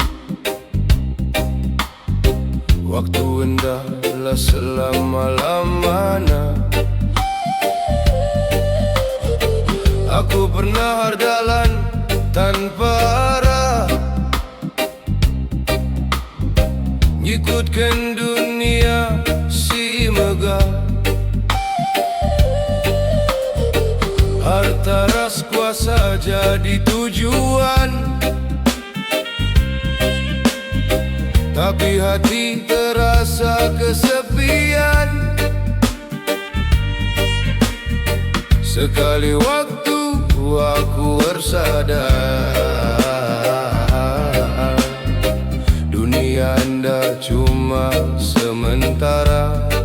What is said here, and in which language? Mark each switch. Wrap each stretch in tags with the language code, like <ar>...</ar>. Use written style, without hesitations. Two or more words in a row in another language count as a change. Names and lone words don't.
<id>Waktu endahlah selama-lamanya. Aku pernah berjalan tanpa arah, ngikutkan dunia</id> <btx>si megah.</btx> <id>Harta ras kuasa jadi tujuan, tapi hati terasa kesepian. Sekali waktu aku bersadar, dunia anda cuma sementara.</id>